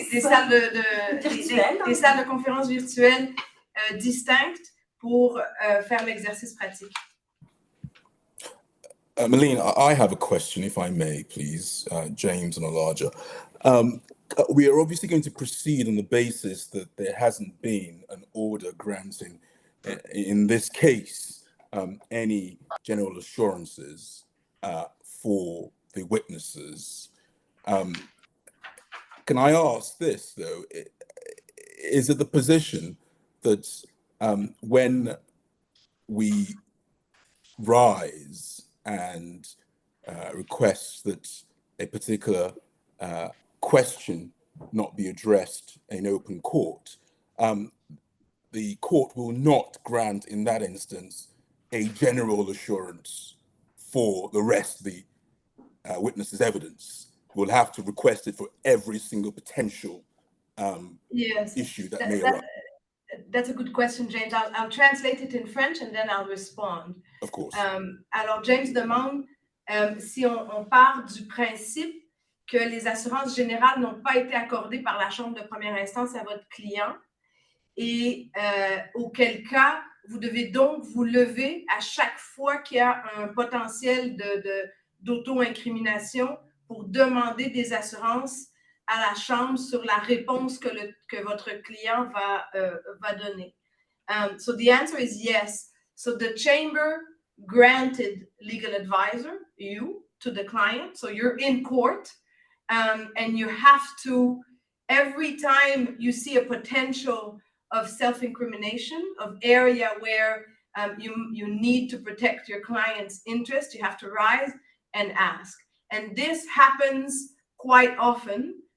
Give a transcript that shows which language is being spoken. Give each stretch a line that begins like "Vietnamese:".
French: des salles de conférence virtuelles distinctes pour faire l'exercice pratique.
English: Malene, I have a question, if I may, please, James and Elijah. We are obviously going to proceed on the basis that there hasn't been an order granting, in this case, any general assurances for the witnesses. Can I ask this, though? Is it the position that when we rise and request that a particular question not be addressed in open court, the court will not grant, in that instance, a general assurance for the rest of the witness's evidence? We'll have to request it for every single potential issue that may arise. That's a good question, James. I'll translate it in French and then I'll respond. Of course.
French: Alors, James demande si on part du principe que les assurances générales n'ont pas été accordées par la Chambre de première instance à votre client et auquel cas, vous devez donc vous lever à chaque fois qu'il y a un potentiel d'auto-incrimination pour demander des assurances à la Chambre sur la réponse que votre client va donner.
English: So the answer is yes. So the Chamber granted legal advisor, you, to the client. So you're in court and you have to, every time you see a potential of self-incrimination, of area where you need to protect your client's interest, you have to rise and ask. And this happens quite often.